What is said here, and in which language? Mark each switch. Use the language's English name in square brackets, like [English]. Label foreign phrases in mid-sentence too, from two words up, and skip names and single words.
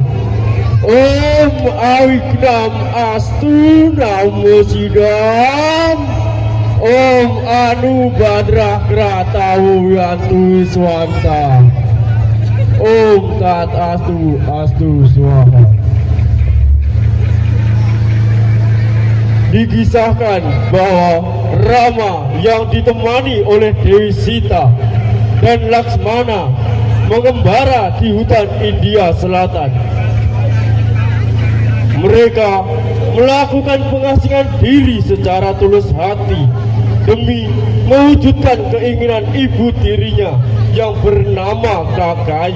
[Sanskrit] ॐ अविघ्नमस्तु नमः सिद्धम्. ॐ आ नो भद्राः क्रतवो यन्तु विश्वतः. ॐ तदस्तु स्वाहा. [Indonesian] Dikisahkan bahwa Rama yang ditemani oleh Dewi Sita dan Laksmana mengembara di hutan India Selatan. Mereka melakukan pengasingan diri secara tulus hati demi mewujudkan keinginan ibu tirinya yang bernama Kakayi.